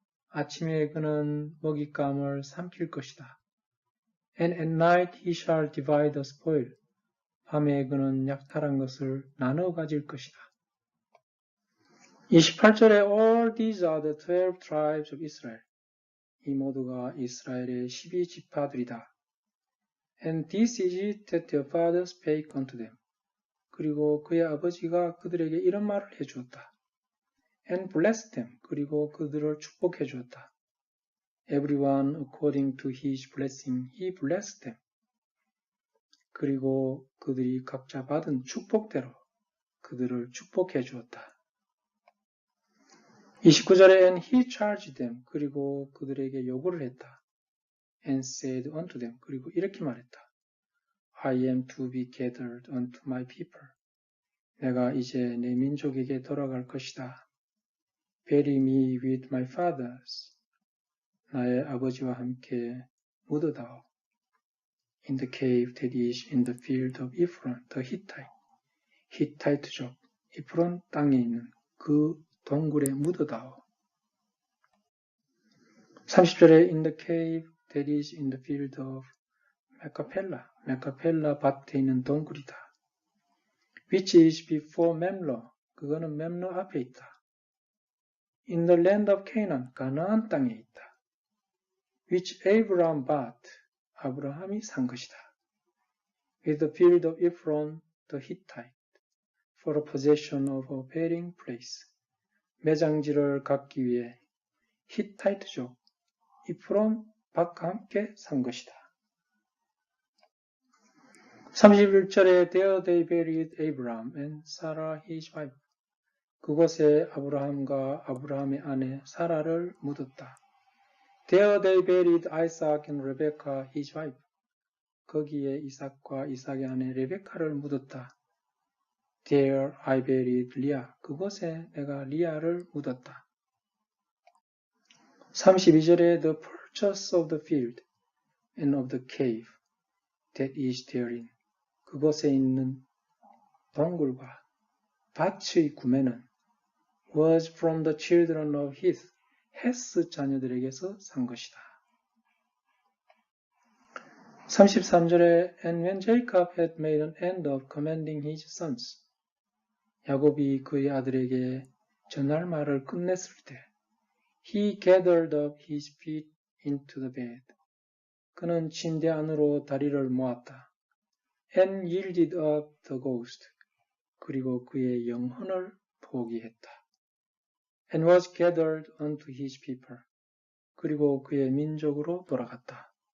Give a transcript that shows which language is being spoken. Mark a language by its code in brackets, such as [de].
[ko] 아침에 그는 먹잇감을 삼킬 것이다. [en] And at night he shall divide the spoil. [ko] 밤에 그는 약탈한 것을 나눠 가질 것이다. 28절에 [en] All these are the 12 tribes of Israel. [ko] 이 모두가 이스라엘의 12지파들이다. [en] And this is it that their father spake unto them. [ko] 그리고 그의 아버지가 그들에게 이런 말을 해주었다. [en] And blessed them. [ko] 그리고 그들을 축복해 주었다. [en] Everyone according to his blessing, he blessed them. [ko] 그리고 그들이 각자 받은 축복대로 그들을 축복해 주었다. 29절에 [en] And he charged them. [ko] 그리고 그들에게 요구를 했다. [en] And said unto them. [ko] 그리고 이렇게 말했다. [en] I am to be gathered unto my people. [ko] 내가 이제 내 민족에게 돌아갈 것이다. [en] Bury me with my fathers. [ko] 나의 아버지와 함께 묻어다오. [en] In the cave that is in the field of Ephron, the Hittite. [ko] 히타이트족, 에프론 땅에 있는 그 동굴에 묻어다오. 30절에 [en] In the cave that is in the field of 메카펠라. [ko] 메카펠라 밭에 있는 동굴이다. [en] Which is before Memlo. [ko] 그거는 멤로 앞에 있다. [en] In the land of Canaan. [ko] 가나안 땅에 있다. [en] Which Abraham bought. [ko] 아브라함이 산 것이다. [en] With the field of Ephron the Hittite. For a possession of a bearing place. [ko] 매장지를 갖기 위해 히타이트족 이프론 밭과 함께 산 것이다. 31절에 [en] There they buried Abraham and Sarah his wife. [ko] 그곳에 아브라함과 아브라함의 아내 사라를 묻었다. [en] There they buried Isaac and Rebekah his wife. [ko] 거기에 이삭과 이삭의 아내 레베카를 묻었다. [en] There I buried Leah. [ko] 그곳에 내가 리아를 묻었다. 32절에 [en] The purchase of the field and of the cave that is therein. [ko] 그곳에 있는 동굴과 밭의 구매는 [en] was from the children of Heth. [ko] 헤스 자녀들에게서 산 것이다. 33절에 [en] And when Jacob had made an end of commanding his sons. [ko] 야곱이 그의 아들에게 전할 말을 끝냈을 때 [en] He gathered up his feet into the bed. [ko] 그는 침대 안으로 다리를 모았다. [en] And yielded up the ghost. [ko] 그리고 그의 영혼을 포기했다. [en] And was gathered unto his people. [ko] 그리고 그의 민족으로 돌아갔다.